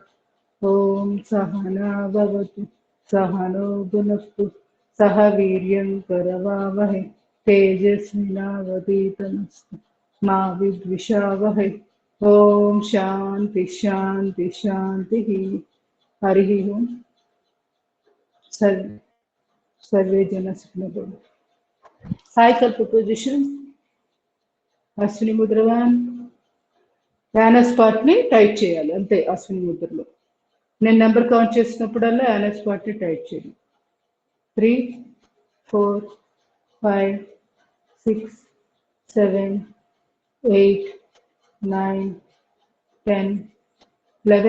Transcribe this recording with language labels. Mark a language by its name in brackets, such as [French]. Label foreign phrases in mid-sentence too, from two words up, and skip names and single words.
[Sanskrit] ఓం సహనా భవతు సహనో భునక్తు సహ వీర్యం కరవావహై తేజస్వినావధీతమస్తు మా విద్విషావహై. ఓం శాంతి శాంతి శాంతి. హరి ఓం. सर्वे जन सुखिनो भवन्तु. [Telugu] సాయికల్ప పొజిషన్. అశ్విని ముద్రవాన్ [English] anus part [Telugu] ని టైట్ చేయాలి అంతే. అశ్విని ముద్రలో నేను నెంబర్ కౌంట్ చేసినప్పుడల్లా [English] anus part [Telugu] ని టైట్ చేయాలి. 3 4 5 6 7 8 9 10 11.